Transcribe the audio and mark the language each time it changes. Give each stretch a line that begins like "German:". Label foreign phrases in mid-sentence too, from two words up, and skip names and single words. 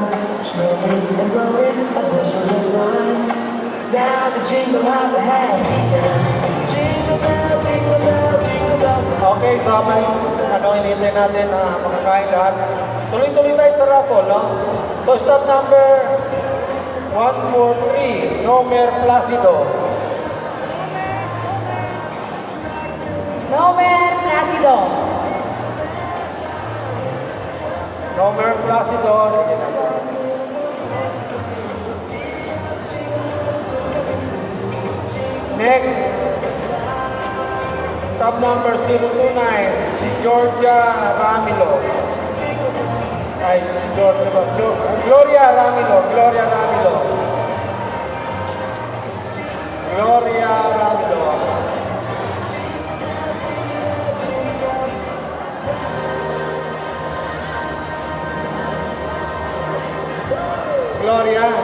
English: Snowing and blowing, our bushels of fun. Now the jingle hop has begun. Jingle bell, jingle bell, jingle bell rock.
Filipino: Okay, so may hinihintay natin na makakain lahat. Tuloy-tuloy tayo sa raffle, no?
English: So stop number
Filipino: 143, Nomer Placido. Nomer Placido. Nomer Placido.
English: Next, stop number 029, si Georgia Ramilo.
Filipino: Ay, Georgia ba? Gloria Ramilo. Gloria Ramilo. Gloria Ramilo. Gloria.